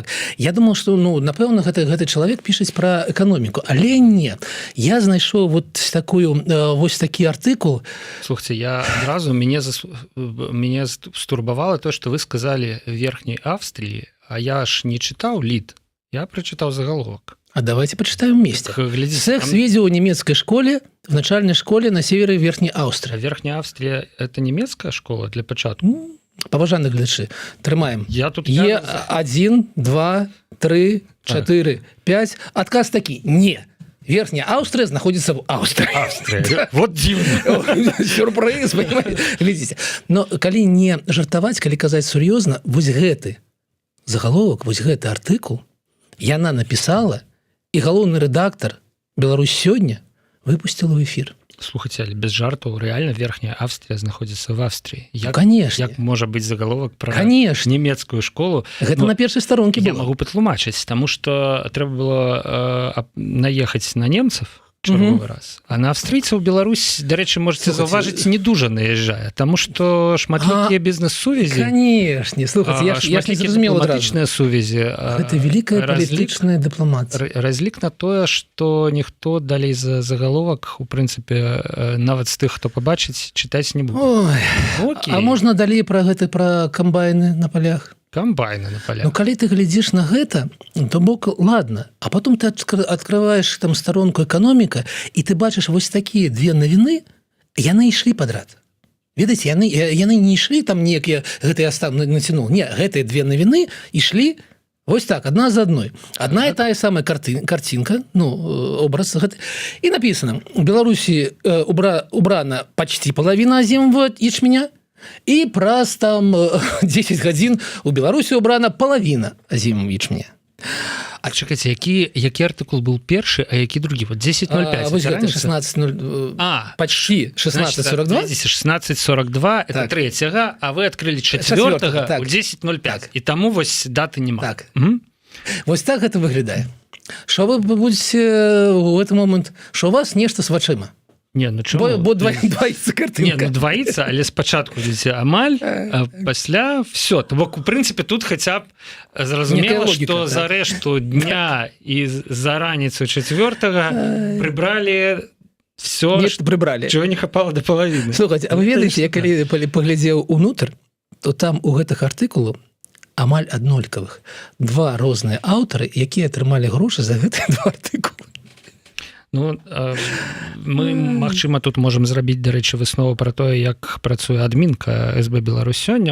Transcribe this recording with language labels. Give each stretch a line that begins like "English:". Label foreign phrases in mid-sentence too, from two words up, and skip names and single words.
Belarusian: Я думал, што, напэўна, гэты чалавек пішаць пра эканоміку, але не. Я знайшоў вось такі артыкул. Слухайте, я адразу, мяне стурбавала то, што вы сказалі Верхняй Австріі, а я ж не чытаў лід, я прачытаў заголовок.
Russian: А давайте почитаем вместе. Секс видео в немецкой школе, в начальной школе на севере Верхней Австрии. А Верхняя Австрия – это немецкая школа для початку?
Belarusian: Паважаны глядачы, трымаем. Я тут Е1, 2, 3, 4, 5. Адказ такі: не.
Russian: Верхняя Австрия находится в Австрии. Австрия. Вот дивно. Сюрприз, понимаете? Глядите.
Belarusian: Но калі не жартаваць, калі казаць сур'ёзна, вось гэты заголовок, вось гэты артыкул яна написала, и галоўны рэдактор «Беларусь сёння»
Russian: выпустила в эфир.
Belarusian: Слухайте, але без жарту,
Russian: реально Верхняя Австрия находится в Австрии. Конечно.
Belarusian: Як можа быць заголовок
Russian: про немецкую школу?
Belarusian: Гэта на першай старонке было. Я могу патлумачыць,
Russian: потому что
Belarusian: трэба было наехаць на немцев чарговы раз. А на австрийцаў Беларусь, дарэчы, можете заўважыць, не дужа наезжае, тому что шматлікія бізнес-сувязі.
Russian: Конечно.
Belarusian: Слухайте, я ж не зразумела дыпламатычныя сувязі. Гэта великая палітычная дыпламатыя. Разлік на тое, што ніхто далей за заголовак, у прынцыпе, нават з тых, хто пабачыць, чытаць не будзе. А можна далей пра камбайны на полях?
Russian: Комбайны на полях.
Belarusian: Ну, калі ты глядзіш на гэта, то бок,
Russian: ладно. А потом ты открываешь там сторонку экономика,
Belarusian: и ты бачыш вось такія две навіны, яны ішлі подряд. Ведаеце, яны не ішлі там некія, гэта я сам нацянул. Не, гэтыя две навіны ішлі вось так,
Russian: одна за одной. Одна и та самая картинка, образ гэты. И написано: в Беларуси убрана почти половина озимого ячменя, и
Belarusian: праз там 10 гадзін у Беларусі
Russian: убрана половина озимого ячменя.
Belarusian: А чакайце, які артыкул был першы, а які другі?
Russian: Вот 10.05.
Belarusian: Вось гэта 16.0...
Russian: Почти 16.42. 16.42 – это
Belarusian: так.
Russian: Третьего, а вы открыли четвертого так.
Belarusian: У 10.05. Так. И тому вось даты нема. Так. Вось так гэта выглядае. Што вы будете
Russian: в этот момент,
Belarusian: што у вас нешта з вачыма? Не, ну чому?
Russian: Бо двоится картинка.
Belarusian: Не, ну двоится, але спачатку амаль, а пасля все. Бок, у прынцыпе, тут хаця б зразумела, што так. За рэшту дня і за раніцу четвертага прыбралі все, чего не хапала до половины. Слухайте, а вы ведаеце, я калі паглядзеў унутр, то там у гэтых артыкулаў амаль аднолькавых два розныя аўтары, якія атрымалі грошы за гэтыя два артыкулы. Ну, мы, магчыма, тут можам зрабіць, дарэчы, выснову пра тое, як працуе адмінка СБ Беларусь сёння.